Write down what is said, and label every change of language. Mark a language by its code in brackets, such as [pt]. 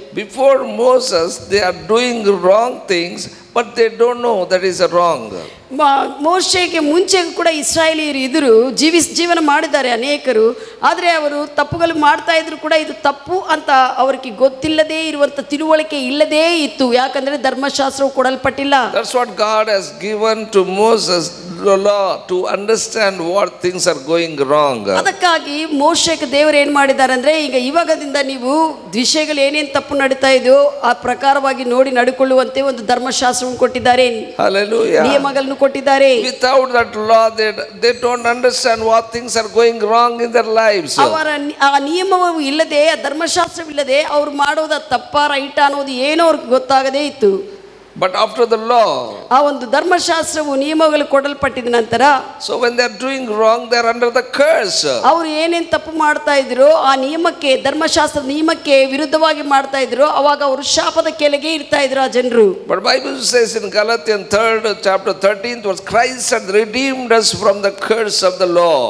[en] Before Moses they are doing wrong things, but they don't know that is wrong. [kn] ಮೋಶೆಗೆ ಮುಂಚೆ ಕೂಡ ಇಸ್ರಾಯೇಲಿಯರು ಇದ್ರು, ಜೀವನ ಮಾಡಿದ್ದಾರೆ ಅನೇಕರು. ಆದರೆ ಅವರು ತಪ್ಪುಗಳು ಮಾಡ್ತಾ ಇದ್ರು ಕೂಡ ಇದು ತಪ್ಪು ಅಂತ ಅವರಿಗೆ ಗೊತ್ತಿಲ್ಲದೇ ಇರುವಂತ ತಿಳುವಳಿಕೆ ಇಲ್ಲದೇ ಇತ್ತು. ಯಾಕಂದ್ರೆ ಧರ್ಮಶಾಸ್ತ್ರವು ಕೊಡಲ್ಪಟ್ಟಿಲ್ಲ. [en] That's what God has given to Moses, the law, to understand what things are going wrong. [kn] ಅದಕ್ಕಾಗಿ ಮೋಶೆಗೆ ದೇವರು ಏನ್ ಮಾಡಿದ್ದಾರೆ ಅಂದ್ರೆ, ಈಗ ಇವಾಗದಿಂದ ನೀವು ವಿಷಯಗಳು ಏನೇನು ತಪ್ಪು ನಡೀತಾ ಇದೆಯೋ ಆ ಪ್ರಕಾರವಾಗಿ ನೋಡಿ ನಡ್ಕೊಳ್ಳುವಂತೆ ಒಂದು ಧರ್ಮಶಾಸ್ತ್ರವನ್ನು ಕೊಟ್ಟಿದ್ದಾರೆ. [en] Hallelujah. [kn] ನಿಯಮಗಳನ್ನು ಕೊಟ್ಟಿದ್ದಾರೆ. [en] Without that law they don't understand what things are going wrong in their lives. [kn] ಅವರ ಆ ನಿಯಮವು ಇಲ್ಲದೆ, ಆ ಧರ್ಮಶಾಸ್ತ್ರವಿಲ್ಲದೆ ಅವ್ರು ಮಾಡೋದ ತಪ್ಪ ರೈಟ ಅನ್ನೋದು ಏನೋ ಅವ್ರಿಗೆ ಗೊತ್ತಾಗದೇ ಇತ್ತು. [en] But after the law, [kn] ಆ ಒಂದು ಧರ್ಮಶಾಸ್ತ್ರವು ನಿಯಮಗಳು ಕೊಡಲ್ಪಟ್ಟಿದ ನಂತರ, [en] so when they are doing wrong they are under the curse. [kn] ಅವರು ಏನೇನು ತಪ್ಪು ಮಾಡ್ತಾ ಇದ್ರು ಆ ನಿಯಮಕ್ಕೆ, ಧರ್ಮಶಾಸ್ತ್ರದ ನಿಯಮಕ್ಕೆ ವಿರುದ್ಧವಾಗಿ ಮಾಡ್ತಾ ಇದ್ರು, ಅವಾಗ ಅವರು ಶಾಪದ ಕೆಳಗೆ ಇರ್ತಾ ಇದ್ರು ಆ ಜನರು. [en] But Bible says in Galatians 3rd chapter 13th verse, Christ had redeemed us from the curse of the law.